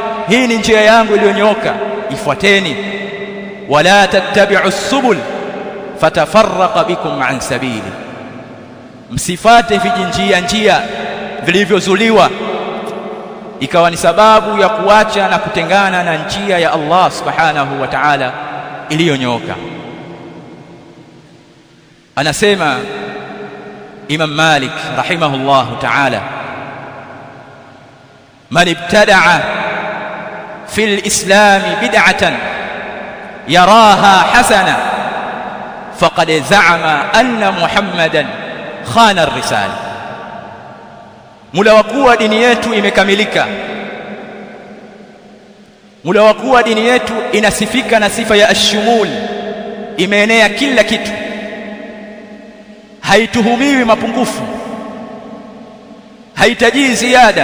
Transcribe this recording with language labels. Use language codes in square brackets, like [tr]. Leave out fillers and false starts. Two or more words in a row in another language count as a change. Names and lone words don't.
[sw] Hii ni njia yangu iliyonyooka, ifuateni. [ar] ولا تتبعوا السبل فتفرق بكم عن سبيلي, [sw] msifate njia vilivyozuliwa ikawa ni sababu ya kuacha na kutengana na njia ya Allah [ar] سبحانه وتعالى [sw] iliyonyooka. [ar] Anasema Imam Malik رحمه الله تعالى من ابتدع في الإسلام بدعة يراها حسنة فقد زعم أن محمدا خان الرسالة. [sw] Muda wa kuwa dini yetu imekamilika, muda wa kuwa dini yetu inasifika na sifa ya ashumul, imeenea kila kitu, haituhumiwi mapungufu, hahitaji ziada.